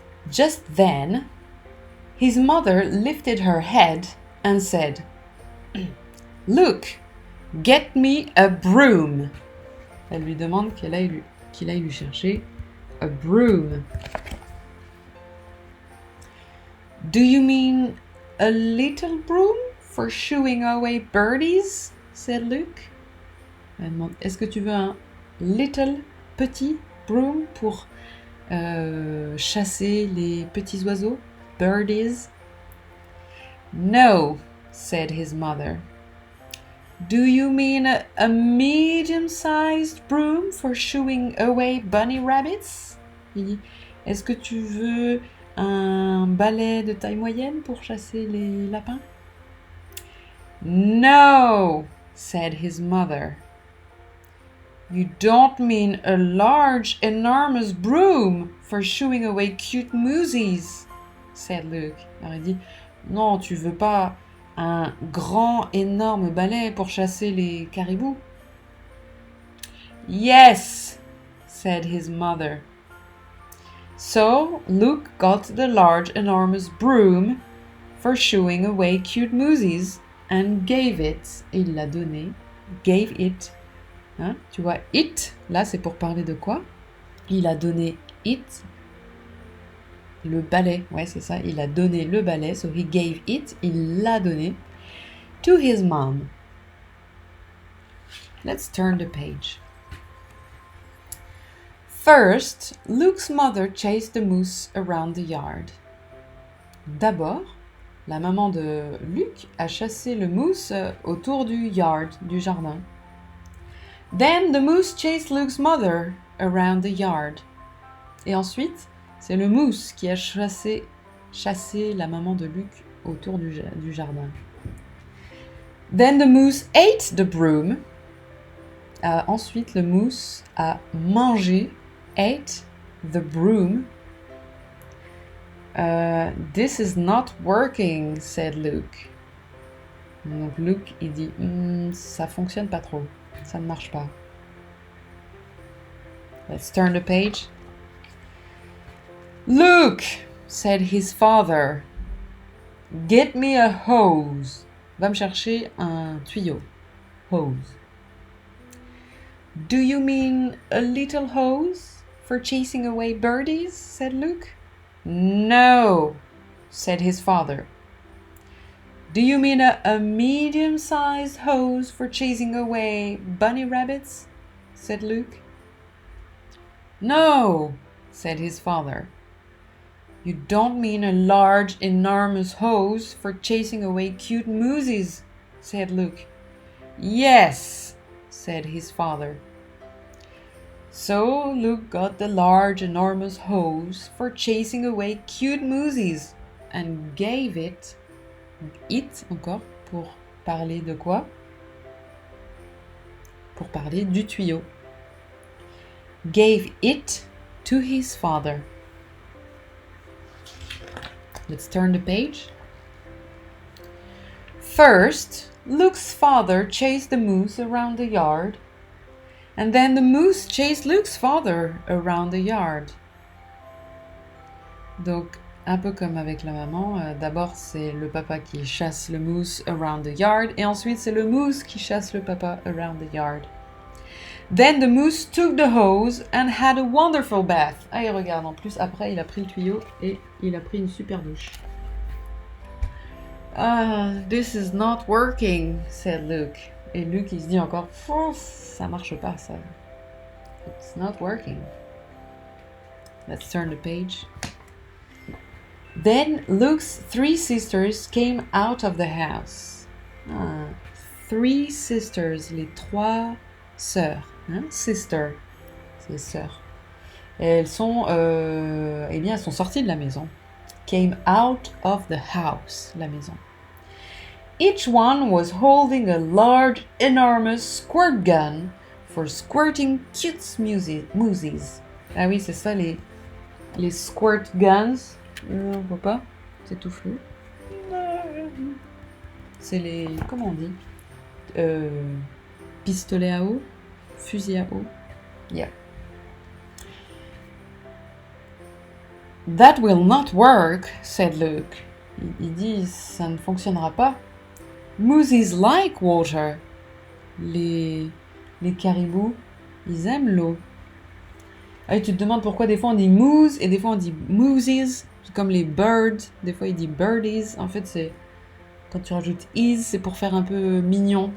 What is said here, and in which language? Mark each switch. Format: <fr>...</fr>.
<en>Just then, his mother lifted her head and said, "Look, get me a broom."</en> <fr>Elle lui demande qu'il aille lui chercher</fr> <en>a broom. "Do you mean a little broom for shooing away birdies?" said Luke.</en> <fr>Elle demande, est-ce que tu veux un</fr> <en>little,</en> <fr>petit broom pour chasser les petits oiseaux, birdies?</fr> <en>"No," said his mother. "Do you mean a medium-sized broom for shooing away bunny rabbits?"</en> <fr>Il dit, est-ce que tu veux un balai de taille moyenne pour chasser les lapins?</fr> <en>"No," said his mother. "You don't mean a large, enormous broom for shooing away cute moosies," said Luke.</en> <fr>Alors il dit, non, tu veux pas un grand, énorme balai pour chasser les caribous?</fr> <en>"Yes," said his mother. So Luke got the large, enormous broom for shooing away cute moosies and gave it.</en> <fr>Et il l'a donné.</fr> <en>Gave it.</en> <fr>Hein? Tu vois, it, là, c'est pour parler de quoi? Il a donné it, le balai. Ouais, c'est ça. Il a donné le balai.</fr> <en>So he gave it.</en> <fr>Il l'a donné</fr> <en>to his mom. Let's turn the page. First, Luke's mother chased the moose around the yard.</en> <fr>D'abord, la maman de Luke a chassé le mousse autour du yard, du jardin.</fr> <en>Then the moose chased Luke's mother around the yard.</en> <fr>Et ensuite, c'est le mousse qui a chassé la maman de Luke autour du jardin.</fr> <en>Then the moose ate the broom.</en> <fr>Ensuite, le mousse a mangé,</fr> <en>ate the broom. This is not working, said Luke.</en> <fr>Donc Luke, il dit, ça fonctionne pas trop, ça ne marche pas.</fr> <en>Let's turn the page. Luke, said his father, get me a hose.</en> <fr>Va me chercher un tuyau.</fr> <en>Hose. Do you mean a little hose for chasing away birdies? Said Luke. No, said his father. Do you mean a medium-sized hose for chasing away bunny rabbits? Said Luke. No, said his father. You don't mean a large, enormous hose for chasing away cute moosies, said Luke. Yes, said his father. So Luke got the large, enormous hose for chasing away cute moosies and gave it.</en> <fr>It, encore, pour parler de quoi? Pour parler du tuyau.</fr> <en>Gave it to his father. Let's turn the page. First, Luke's father chased the moose around the yard, and then the moose chased Luke's father around the yard.</en> <fr>Donc, un peu comme avec la maman, d'abord c'est le papa qui chasse le moose</fr> <en>around the yard,</en> <fr>et ensuite c'est le moose qui chasse le papa around the yard.</fr> <en>Then the moose took the hose and had a wonderful bath.</en> <fr>Ah, il regarde, en plus, après, il a pris le tuyau et il a pris une super douche.</fr> <en>Ah, this is not working, said Luke.</en> <fr>Et Luke, il se dit encore, ça marche pas, ça.</fr> <en>It's not working. Let's turn the page. Then Luke's 3 sisters came out of the house. 3 sisters,</en> <fr>les 3 sœurs. Hein? Sister, c'est sœurs. Et elles sont, elles sont sorties de la maison.</fr> <en>Came out of the house,</en> <fr>la maison.</fr> <en>Each one was holding a large, enormous squirt gun for squirting cute moosies.</en> <fr>Ah oui, c'est ça, les squirt guns. On voit pas, c'est tout flou. C'est les, comment on dit, pistolets à eau, fusil à eau.</fr> <en>Yeah. That will not work, said Luke.</en> <fr>Il dit, ça ne fonctionnera pas.</fr> <en>Moosies like water.</en> <fr>Les caribous, ils aiment l'eau. Ah, et tu te demandes pourquoi des fois on dit moose et des fois on dit moosies. C'est comme les birds, des fois il dit birdies. En fait, c'est quand tu rajoutes is, c'est pour faire un peu mignon.</fr>